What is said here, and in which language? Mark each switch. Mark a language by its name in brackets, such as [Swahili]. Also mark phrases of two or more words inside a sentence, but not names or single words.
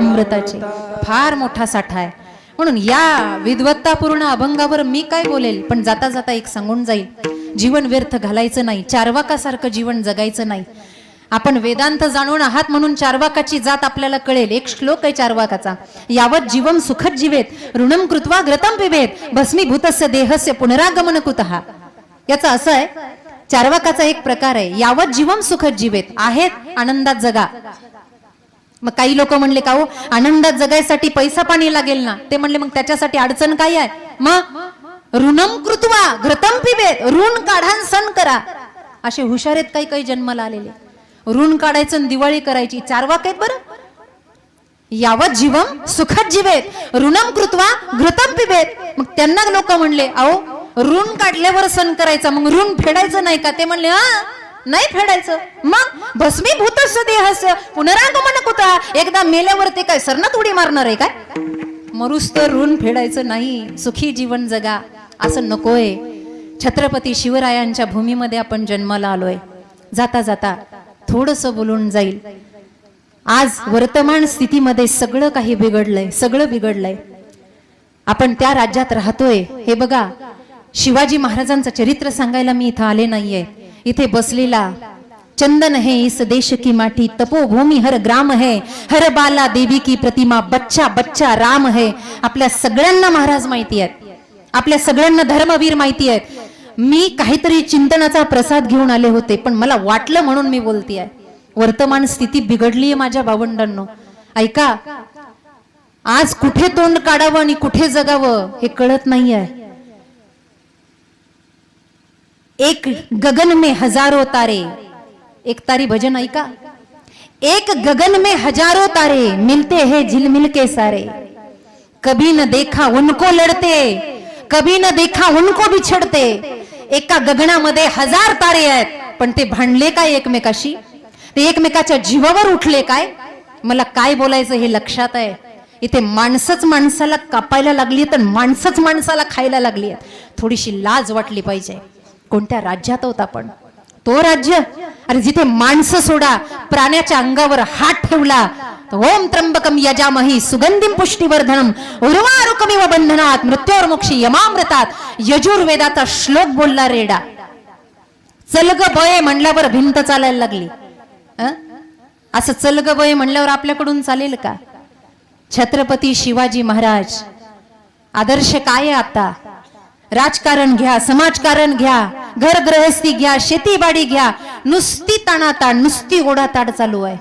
[Marathi] फार मोठा साठा आहे. म्हणून या विद्वत्तापूर्ण अभंगावर मी काय बोलेल, पण जाता जाता एक सांगून जाईल, जीवन व्यर्थ घालायचं नाही, चार्वाकासारखं जीवन जगायचं नाही. आपण वेदांत जाणून आहात म्हणून चार्वाकाची जात आपल्याला कळेल. एक श्लोक आहे चार्वाकाचा, [Sanskrit] यावत जीवम सुखद जीवेत ऋणम कृत्वा घृतम पिबेत भस्मीभूतस्य देहस्य पुनरागमन कुतः. [Marathi] याचा असं आहे, चार्वाकाचा एक प्रकार आहे, [Sanskrit] यावत जीवम सुखद जीवेत, [Marathi] आहेत आनंदात जगा. मग काही लोक म्हणले का हो आनंदात जगायसाठी पैसा पाणी लागेल ना, ते म्हणले मग त्याच्यासाठी अडचण काय आहे, मग [Sanskrit] ऋणम कृत्वा घृतम पिबेत, [Marathi] ऋण काढा सण करा. असे हुशार आहेत काही काही जन्माला आलेले, ऋण काढायचं आणि दिवाळी करायची. चार्वाक आहेत बरं, [Sanskrit] यावत जीवम सुखद जीवेत ऋणम कृत्वा घृतम पिबेत. [Marathi] मग त्यांना लोक म्हणले अहो ऋण काढल्यावर सण करायचा, मग ऋण फेडायचं नाही का, ते म्हणले हा नाही फेडायचं. [Sanskrit] मग भस्मीभूतस्य देहस्य पुनरागमन कुतः, [Marathi] एकदा मेल्यावर ते काय सरनात उडी मारणार आहे काय, मरुस तर ऋण फेडायचं नाही, सुखी जीवन जगा. असं नकोय. छत्रपती शिवरायांच्या भूमीमध्ये आपण जन्माला आलोय. जाता जाता थोडस बोलून जाईल. आज वर्तमान स्थितीमध्ये सगळं काही बिघडलंय, सगळं बिघडलंय. आपण त्या राज्यात राहतोय. हे बघा, शिवाजी महाराजांचं चरित्र सांगायला मी इथं आले नाहीये. इथे बसलेला [Hindi] चंदन है इस देश की माटी, तपोभूमि हर ग्राम है, हर बाला देवी की प्रतिमा, बच्चा बच्चा राम है. [Marathi] आपल्या सगळ्यांना महाराज माहिती आहेत, आपल्या सगळ्यांना धर्मवीर माहिती आहेत. मी काहीतरी चिंतनाचा प्रसाद घेऊन आले होते, पण मला वाटलं म्हणून मी बोलतेय. वर्तमान स्थिती बिघडलीये माझ्या भावंडांनो. ऐका, आज कुठे तोंड काढावं आणि कुठे जगावं हे कळत नाहीये. [Hindi] एक गगन में हजारों तारे, [Marathi] एक तारी भजन ऐका, [Hindi] एक गगन में हजारों तारे मिलते हैं झिलमिल के सारे, कभी न देखा उनको लड़ते, कभी न देखा उनको बिछड़ते. [Marathi] एका गगनामध्ये हजार तारे आहेत, पण ते भांडले काय एकमेकाशी, ते एकमेकाच्या जीवावर उठले काय. मला काय बोलायचं हे लक्षात आहे. इथे माणसंच माणसाला कापायला लागली, तर माणसंच माणसाला खायला लागली. थोडीशी लाज वाटली पाहिजे. कोणत्या राज्यात होत आपण, तो राज्य अरे जिथे माणसं सोडा, प्राण्याच्या अंगावर हात ठेवला, [Sanskrit] ओम त्र्यंबकम यजामही सुगंधिम पुष्टिवर्धनम उर्वारुकमिव बंधनात मृत्योर्मुक्षी यमामृतात. [Marathi] यजुर्वेदाचा श्लोक बोलला रेडा. चलग बये म्हणल्यावर भिंत चालायला लागली. असं चलग बये म्हणल्यावर आपल्याकडून चालेल का. छत्रपती शिवाजी महाराज आदर्श काय आहे. आता राजकारण घ्या, समाजकारण घ्या, घर गृहस्थी घ्या, शेतीबाडी घ्या, नुसती ताणाताण, नुसती ओढाताड चालू आहे.